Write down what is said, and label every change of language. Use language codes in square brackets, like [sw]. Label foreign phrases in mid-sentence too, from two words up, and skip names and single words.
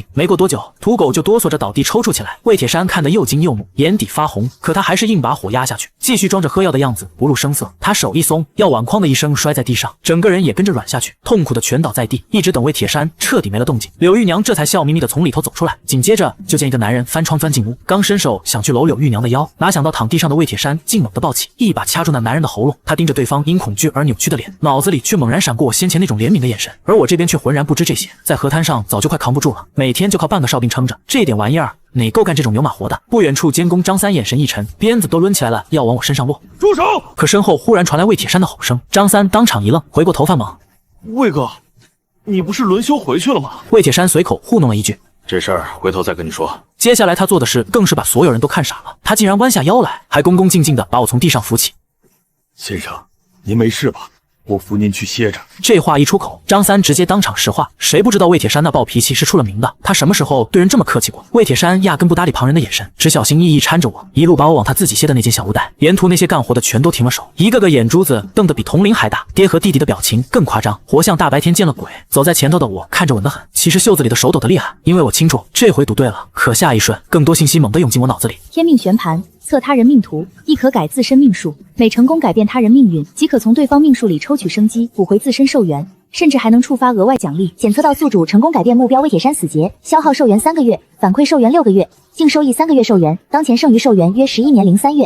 [zh] 沒過多久，土狗就哆嗦着倒地抽搐起來。魏鐵山看得又驚又怒，眼底發紅，可他還是硬把火壓下去，繼續裝着喝藥的樣子，不露聲色。他手一鬆，藥碗哐的一聲摔在地上，整個人也跟着軟下去，痛苦的蜷倒在地，一直等魏鐵山徹底沒了動靜，柳玉娘這才笑眯眯的從裡頭走出來。緊接着就見一個男人翻窗鑽進屋，剛伸手想去摟柳玉娘的腰，哪想到躺地上的魏鐵山竟猛地抱起，一把掐住那男人的喉嚨。他盯着對方因恐懼而扭曲的臉，腦子裡卻猛然閃過我先前那種憐憫的眼神，而我這邊卻渾然不知這些。在河灘上早就快扛不住了，每天就靠半個哨兵撐着，這點玩意兒哪夠幹這種牛馬活的？不遠處監工張三眼神一沉，鞭子都掄起來了，要往我身上落。住手！可身後忽然傳來魏鐵山的吼聲，張三當場一愣，回過頭發懵： 魏哥，你不是輪休回去了嗎？魏鐵山隨口糊弄了一句： 這事兒回頭再跟你說。接下來他做的事更是把所有人都看傻了，他竟然彎下腰來，還恭恭敬敬地把我從地上扶起。先生，您沒事吧？我扶您去歇着。這話一出口，張三直接當場石化。誰不知道魏鐵山那暴脾氣是出了名的？他什麼時候對人這麼客氣過？魏鐵山壓根不搭理旁人的眼神，只小心翼翼攙着我，一路把我往他自己歇的那間小屋帶。沿途那些幹活的全都停了手，一個個眼珠子瞪得比銅鈴還大。爹和弟弟的表情更誇張，活像大白天見了鬼。走在前頭的我看着穩得很，其實袖子裡的手抖得厲害，因為我清楚這回賭對了。可下一瞬，更多信息猛地湧進我腦子裡。天命旋盤，測他人命圖，亦可改自身命數。每成功改變他人命運，即可從對方命數裡抽取生機，補回自身壽元。甚至還能觸發額外獎勵。檢測到宿主成功改變目標魏鐵山死結，消耗壽元3個月，反饋壽元6個月，淨收益3個月壽元，當前剩餘壽元約11年03月。